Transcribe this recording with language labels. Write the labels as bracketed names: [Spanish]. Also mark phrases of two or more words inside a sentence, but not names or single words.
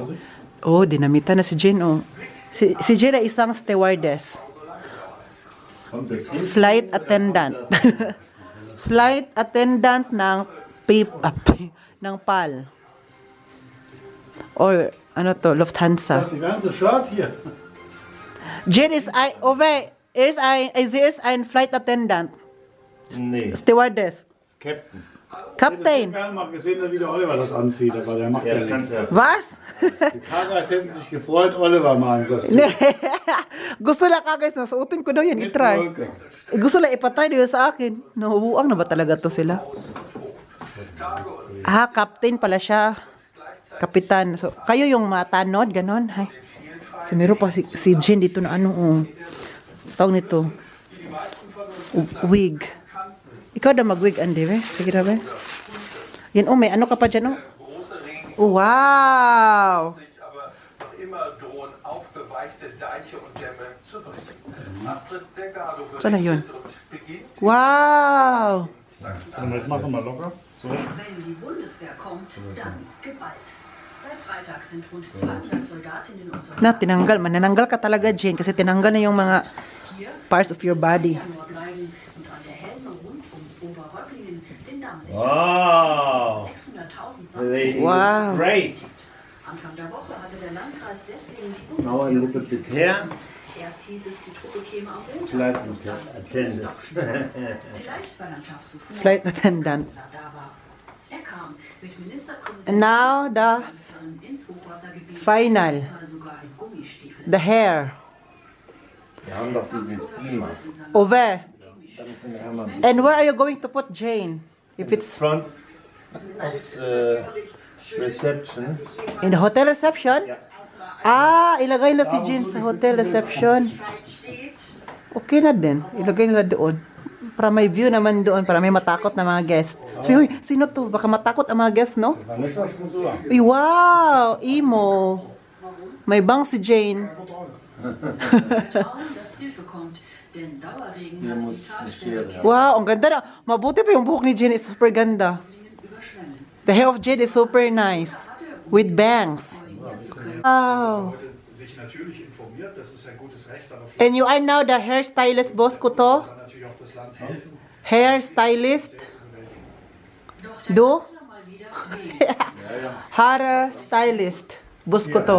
[Filipino] Oh, dinamitan na si Jane, oh. Si Jane ay isang stewardess. [English] Flight attendant. Flight attendant ng PAL. [Filipino] Or, ano to, Lufthansa. [German] Das ganze Shirt hier. Jane sie ist ein [English] Flight attendant. [German] Nee. Stewardess. Captain. Captain. Ich hätte gerne mal gesehen, wie der Oliver das anzieht, aber der macht ja nichts. Was? Die Kameras hätten sich gefreut, Oliver mal ein Kostüm. [Filipino] Gusto lang guys, nasuotin ko daw yan, itry. Gusto lang ipatry daw sa akin. Nahubuang na ba talaga to sila? Captain pala siya. Kapitan. So, kayo yung matanod, ganon. Hay. Meron pa si Jane dito na tawag nito. Wig. Ikaw na mag-wig, Andy, eh? Sige na, be. Yan, may ano ka pa dyan, oh. Wow! Saan na yun? Wow! [German] Jetzt machen wir locker. So. Wenn die Bundeswehr kommt, dann Gewalt. Seit Freitag sind rund 200 Soldatinnen und Soldaten [Filipino] Tinanggal. Manananggal ka talaga, Jane, kasi tinanggal na yung mga [English] parts of your body. [German] und an der Helme rund Oberröcklingen den Damm sichern. Wow. 600.000 [English] Lady Wow. Great. [German] Anfang der Woche hatte der Landkreis deswegen die [English] Now a little bit here. [German] Erst hieß es, die Truppe käme am Montag. [English] Flight attendant. [German] Vielleicht war dann Tag zuvor, [English] Flight attendant. [German] als er da war. Er kam mit Ministerpräsident [English] And now, the [German] ins Hochwassergebiet, [English] final. [German] diesmal sogar in Gummistiefeln. [English] The hair. [German] Wir haben doch diesen Steamer. [English] Over. [German] Damit sind wir einmal [English] And where are you going to put Jane? If it's... Front of the Reception. In the hotel reception? [Filipino] Ah, ilagay na si Jane sa [English] hotel reception. [Filipino] Okay na din. Ilagay nila doon. Para may view naman doon, para may matakot na mga guest. Sabi, uy, sino to? Baka matakot ang mga guest, no? [German] Dann ist das Frisur. [Filipino] Uy, wow! Emo. May bang si Jane. [German] Vertrauen, dass Hilfe kommt, denn Dauerregen Hier hat die muss eine Talsperre Schere. [Filipino] Wow, ang ganda na. Mabuti pa yung buhok ni Jane is super ganda. [German] überschwemmen. [English] The hair of Jane is super nice. With bangs. Wow. [German] Sich natürlich informiert, das ist ein gutes Recht, aber [English] And you are now the hairstylist, [Filipino] boss ko to? [German] kann natürlich auch das Land helfen. [English] Hairstylist? [German] Doch der Du? Kanzler mal wieder wählt. [English] Hair stylist. [Filipino] Boss ko to.